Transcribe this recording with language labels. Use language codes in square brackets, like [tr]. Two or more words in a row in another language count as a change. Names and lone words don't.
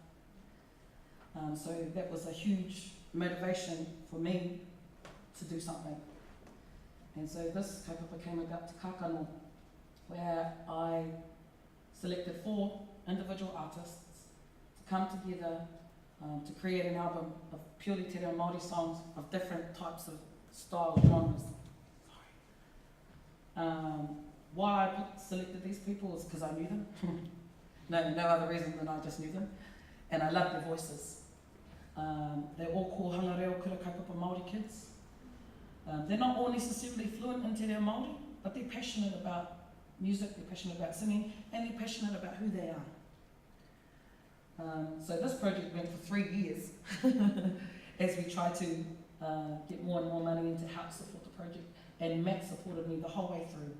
[en] So that was a huge motivation for me to do something. And so this kaupapa came about Te Kākano, where I selected 4 individual artists to come together to create an album of purely [mi] te reo Māori [en] songs of different types of styles, genres. Why I selected these people is because I knew them. No other reason than I just knew them. And I love their voices. They're all [mi] kōhanga reo kura kaupapa Māori [en] kids. They're not all necessarily fluent in [mi] te reo Māori, [en] but they're passionate about music, they're passionate about singing, and they're passionate about who they are. So this project went for 3 years as we tried to get more and more money in to help support the project, and Matt supported me the whole way through.